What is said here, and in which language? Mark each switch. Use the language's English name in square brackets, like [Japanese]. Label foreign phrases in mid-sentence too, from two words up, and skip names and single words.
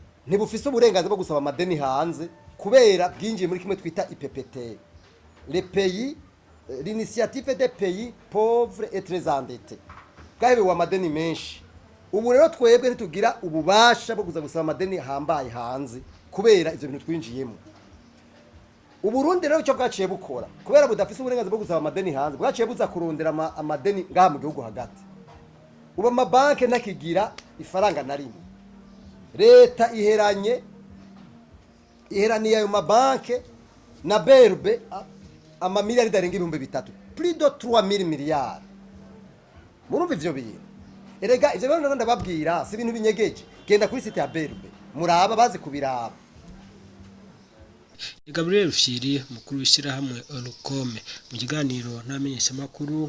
[Rundi] ntibufise uburenganzira bwo gusaba amadeni hanze kubera bwinjiye muri kimwe twita IPPT, [French] les pays l'initiative des pays pauvres et très endettés, [Rundi] bwahebewe amadeni menshi. Ubu rero twebwe ntitugira ububasha bwo kuza gusaba amadeni hambaye hanze kubera ivyo bintu twinjiyemo. Uburundi rero icyo bwaciye bukora kubera budafise uburenganzira bwo gusaba amadeni hanze, bwaciye buza kurondera amadeni ngaha mu gihugu hagati. Ubu amabanki ntakigira ifaranga na rimwe, leta iheraniye ayo mabanki na berbe amamiliyari arenga 3 [French] plus de [Rundi] 3000 miliyari. Murumva ivyo bintu? Erega ivyo bintu ndababwira si ibintu binyegeje, genda kuri site ya berbe muraba bazi kubiraba. Gabriel Rufyiri mukuru w'ishyirahamwe Olukome mu kiganiro n'amenyeshamakuru.